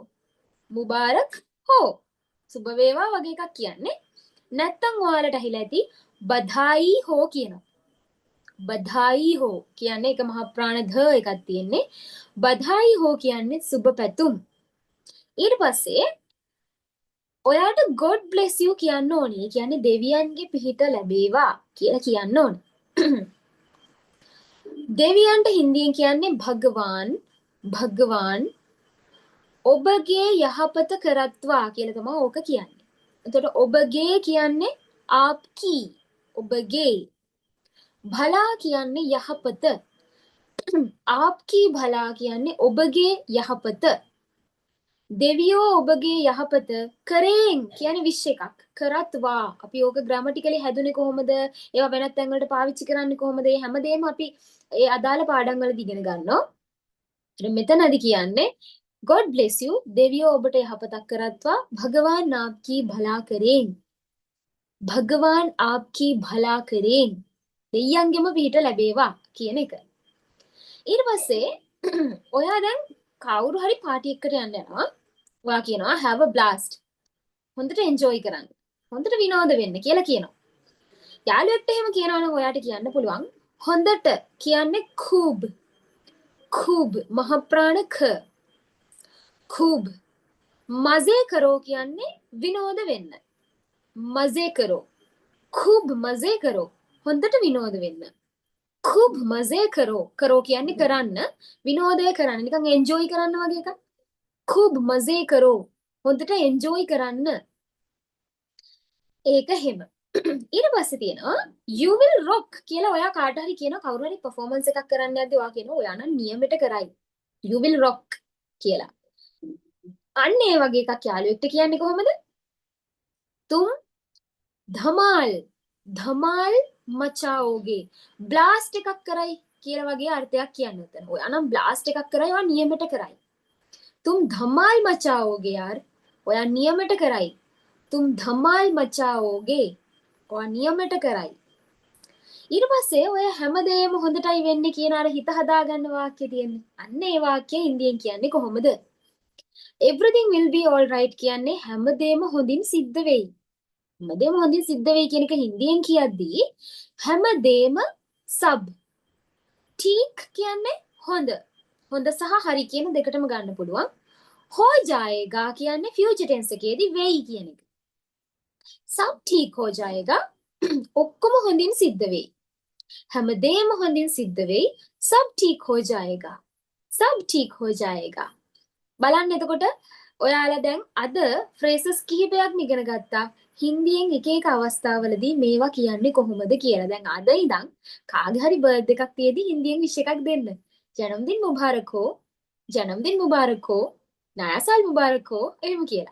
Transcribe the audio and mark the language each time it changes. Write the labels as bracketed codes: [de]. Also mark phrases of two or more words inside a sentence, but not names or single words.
[hi] मुबारक हो. [si] සුබ වේවා වගේ එකක් කියන්නේ. නැත්තම් ඔයාලට ඇහිලා ඇති [hi] बधाई हो [si] කියනවා. [hi] बधाई हो [si] කියන්නේ එක මහා ප්‍රාණ ධ එකක් තියෙන්නේ. [hi] बधाई हो [si] කියන්නේ සුබ පැතුම්. ඊට පස්සේ ඔයාට [en] God bless you [si] කියන්න ඕනේ. කියන්නේ දෙවියන්ගේ පිහිට ලැබේවා කියලා කියන්න ඕනේ. දෙවියන්ට හින්දියෙන් කියන්නේ භගවාන් ඔබගේ යහපත කරත්වා කියලා තමයි ඕක කියන්නේ. එතකොට ඔබගේ කියන්නේ ආප්කී ඔබගේ භලා කියන්නේ යහපත [hi] आपकी भला [si] කියන්නේ ඔබගේ යහපත දෙවියෝ ඔබගේ යහපත කරේන් කියන්නේ විශ් එකක් කරත්වා අපි ඕක ග්‍රැමටිකලි හැදුනේ කොහොමද ඒවා වෙනත් තැන් වලට පාවිච්චි කරන්නේ කොහොමද මේ හැමදේම අපි ඒ අදාළ පාඩම් වලදී ඉගෙන ගන්නවා ඊට මෙතනදී කියන්නේ [en] God bless you [si] දෙවියෝ ඔබට යහපතක් කරත්වා [hi] भगवान आपकी भला करें भगवान आपकी भला करें [si] දෙයියන්ගෙම පිහිට ලැබේවා කියන එක ඊට පස්සේ ඔයා දැන් කවුරු හරි පාටි එකකට යන්න යනවා ඔයා කියනවා [en] have a blast [si] හොඳට enjoy කරන්න හොඳට විනෝද වෙන්න කියලා කියනවා යාළුවෙක්ට එහෙම කියනවා නම් ඔයාට කියන්න පුළුවන් හොඳට කියන්නේ खूब මහ ප්‍රාණ ක [hi] खूब मजे करो [si] කියන්නේ විනෝද වෙන්න [hi] मजे करो खूब मजे करो [si] හොඳට විනෝද වෙන්න [hi] खूब मजे करो [si] කියන්නේ කරන්න විනෝදය කරන්න නිකන් එන්ජොයි කරන්න වගේ එකක් [hi] खूब मजे करो [si] හොඳට එන්ජොයි කරන්න ඒක හැම ඊට පස්සේ තියෙනවා [en] you will rock [si] කියලා ඔයා කාට හරි කියනවා කවුරු හරි performance එකක් කරන්න යද්දී ඔයා කියනවා ඔයා නම් නියමෙට කරයි [en] you will rock [si] කියලා අන්න ඒ වගේ එකක් යාළුවෙක්ට කියන්නේ කොහොමද [hi] तुम धमाल मचाओगे [si] ब्लास्ट එකක් කරයි කියලා වගේ අර්ථයක් කියන්න උතන. ඔයා නම් බ්ලාස්ට් එකක් කරයි ඔයා නියමෙට කරයි. [hi] तुम धमाल मचाओगे यार. [si] ඔයා නියමෙට කරයි. [hi] तुम धमाल मचाओगे. [si] ඔයා නියමෙට කරයි. ඊට පස්සේ ඔය හැමදේම හොඳටයි වෙන්නේ කියන අර හිත හදාගන්න වාක්‍ය තියෙන්නේ. අන්න ඒ වාක්‍යය හින්දියෙන් කියන්නේ කොහොමද? [en] Everything will be all right [si] කියන්නේ හැමදේම හොඳින් සිද්ධ වෙයි. හැමදේම හොඳින් සිද්ධ වෙයි කියන එක හින්දියෙන් කියද්දී හැමදේම [hi] सब ठीक [si] කියන්නේ හොඳ හොඳ සහ හරි කියන දෙකටම ගන්න පුළුවන් [hi] हो जाएगा [si] කියන්නේ [en] future tense [si] එකේදී වෙයි කියන එක [hi] सब ठीक हो जाएगा [si] ඔක්කොම හොඳින් සිද්ධ වෙයි හැමදේම හොඳින් සිද්ධ වෙයි [hi] सब ठीक हो जाएगा सब ठीक हो जाएगा [si] බලන්න එතකොට ඔයාලා දැන් අද phrases කිහිපයක් ඉගෙන ගත්තා හින්දියෙන් එක එක අවස්ථාවලදී මේවා කියන්නේ කොහොමද කියලා. දැන් අද ඉඳන් කාගේ හරි බර්ත්ඩේ එකක් තියේදී හින්දියෙන් විශ් එකක් දෙන්න. [hi] जनमदिन मुबारक हो, जनमदिन मुबारक हो, नया साल मुबारक हो [si] එහෙම කියලා.